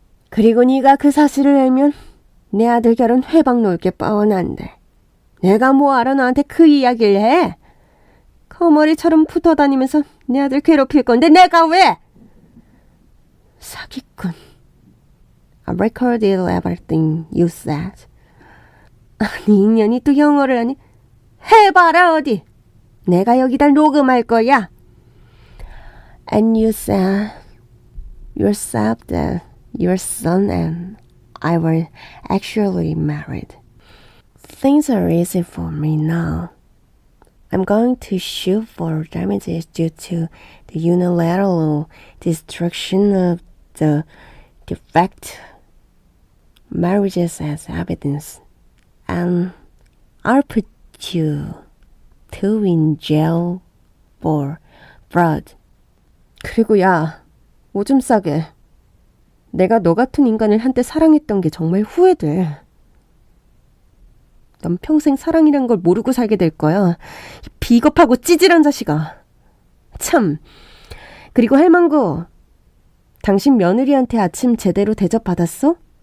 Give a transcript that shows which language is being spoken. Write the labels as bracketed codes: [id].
[ko] 그리고 네가 그 사실을 알면 내 아들 결혼 회방 놓을 게 뻔한데 내가 뭐 알아 너한테 그 이야기를 해? 거머리처럼 붙어다니면서 내 아들 괴롭힐 건데 내가 왜? 사기꾼. [en] I recorded everything you said. [ko] 아니 인연이 또 영어를 하니? 해봐라 어디. 내가 여기다 녹음할 거야. [en] And you said yourself that your son and I were actually married. Things are easy for me now. I'm going to sue for damages due to the unilateral destruction of the defect marriages as evidence. And I'll put you two in jail for fraud. [ko] 그리고 야, 오줌 싸게. 내가 너 같은 인간을 한때 사랑했던 게 정말 후회돼. 넌 평생 사랑이란 걸 모르고 살게 될 거야. 비겁하고 찌질한 자식아. 참. 그리고 할망구, 당신 며느리한테 아침 제대로 대접받았어?